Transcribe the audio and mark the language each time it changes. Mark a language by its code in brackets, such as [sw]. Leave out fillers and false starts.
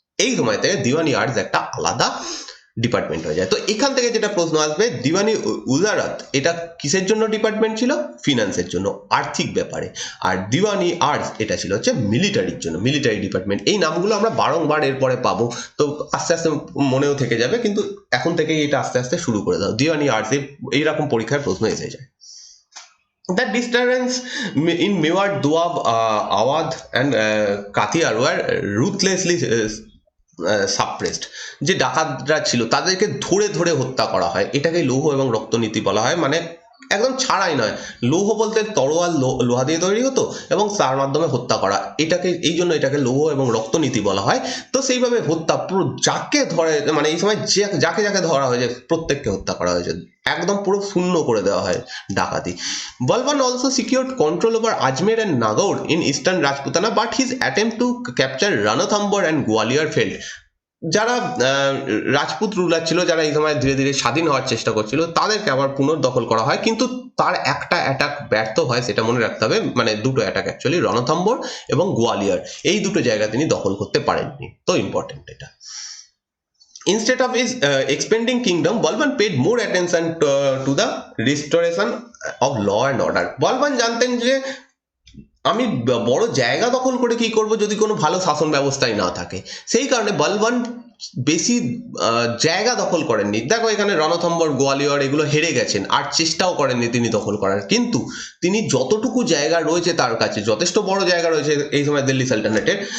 [bn] এই সময় থেকে দিওয়ানি আর্টস একটা আলাদা ডিপার্টমেন্ট হয়ে যায়। তো এখান থেকে যেটা প্রশ্ন আসবে, দিওয়ানি উজারাত এটা কিসের জন্য ডিপার্টমেন্ট ছিল? ফিনান্সের জন্য, আর্থিক ব্যাপারে। আর দিওয়ানি আর্টস এটা ছিল হচ্ছে মিলিটারির জন্য, মিলিটারি ডিপার্টমেন্ট। এই নামগুলো আমরা বারংবার এরপরে পাবো, তো আস্তে আস্তে মনেও থেকে যাবে, কিন্তু এখন থেকেই এটা আস্তে আস্তে শুরু করে দাও। দিওয়ানি আর্টস এইরকম পরীক্ষার প্রশ্ন এসে যায়। [en] The disturbance in Mewat, Doab, Awadh and Kathiar were ruthlessly suppressed. [bn] যে ডাকাতরা ছিল তাদেরকে ধরে ধরে হত্যা করা হয়, এটাকে লৌহ এবং রক্তনীতি বলা হয়। মানে একদম ছাড়াই নয়, লৌহ বলতে তরোয়াল লোহা দিয়ে তৈরি হতো এবং তার মাধ্যমে হত্যা করা, এটাকে এই জন্য এটাকে লৌহ এবং রক্তনীতি বলা হয়। তো সেইভাবে হত্যা, পুরো যাকে ধরে, মানে এই সময় যাকে যাকে ধরা হয়েছে প্রত্যেককে হত্যা করা হয়েছে, একদম পুরো শূন্য করে দেওয়া হয় ডাকাতি। [en] Balban also secured control over Ajmer and Nagaur in eastern Rajputana, but his attempt to capture Ranthambore and Gwalior failed. [bn] যারা রাজপুত রুলার ছিল, যারা এই সময় ধীরে ধীরে স্বাধীন হওয়ার চেষ্টা করছিল, তাদেরকে আবার পুনর্দখল করা হয়, কিন্তু তার একটা অ্যাটাক ব্যর্থ হয়, সেটা মনে রাখতে হবে। মানে দুটো অ্যাটাক অ্যাকচুয়ালি, রণথম্বর এবং গোয়ালিয়র, এই দুটো জায়গা তিনি দখল করতে পারেননি। তো ইম্পর্টেন্ট এটা। [en] Instead of his expanding kingdom, Balban paid more attention to the restoration of law and order. [bn] বলবান জানতেন যে আমি বড় জায়গা দখল করে কি করব যদি কোনো ভালো শাসন ব্যবস্থাই না থাকে। সেই কারণে বলবান বেশি জায়গা দখল করেননি। দেখো এখানে রণথম্বর, গোয়ালিয়র এগুলো হেরে গেছেন, আর চেষ্টাও করেননি তিনি দখল করার, কিন্তু তিনি যতটুকু জায়গা রয়েছে তার কাছে, যথেষ্ট বড় জায়গা রয়েছে এই সময় দিল্লি সালতানাতের।